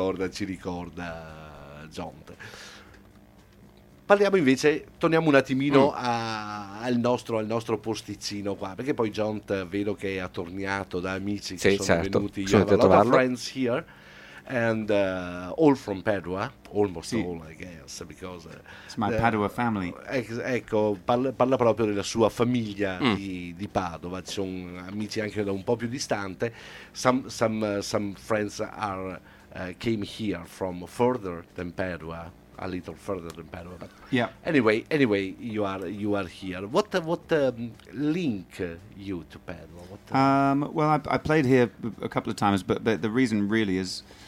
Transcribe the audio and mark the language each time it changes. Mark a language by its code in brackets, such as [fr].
[it] Ci ricorda John. Parliamo invece, torniamo un attimino al nostro posticino qua, perché poi John, vedo che è attorniato da amici che venuti. Sì, certo. [en] Sono a lot of friends here, and all from Padua, almost all, I guess, because it's my Padua family. [it] Ecco, parla proprio della sua famiglia di Padova. Ci sono amici anche da un po' più distante. [en] Some friends came here from further than Padua, a little further than Padua. But yeah. Anyway, you are here. What link you to Padua? I played here a couple of times, but the reason really is.